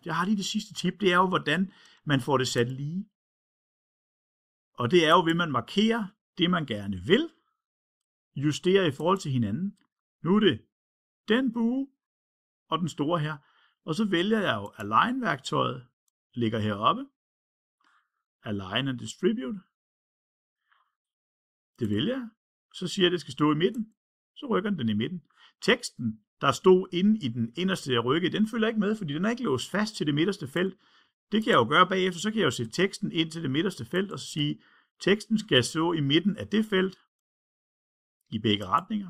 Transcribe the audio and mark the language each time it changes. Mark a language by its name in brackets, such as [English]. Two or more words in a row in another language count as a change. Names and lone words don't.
[Danish] Jeg har lige det sidste tip. Det er jo, hvordan man får det sat lige. Og det er jo, ved man markerer det, man gerne vil, justere i forhold til hinanden. Nu er det den bue og den store her. Og så vælger jeg jo Align-værktøjet, ligger heroppe. Align and Distribute. Det vælger jeg. Så siger jeg, at det skal stå i midten. Så rykker den i midten. Teksten, der stod inde i den inderste rygge, den følger ikke med, fordi den er ikke låst fast til det midterste felt. Det kan jeg jo gøre bagefter. Så kan jeg jo sætte teksten ind til det midterste felt og sige, teksten skal stå i midten af det felt i begge retninger.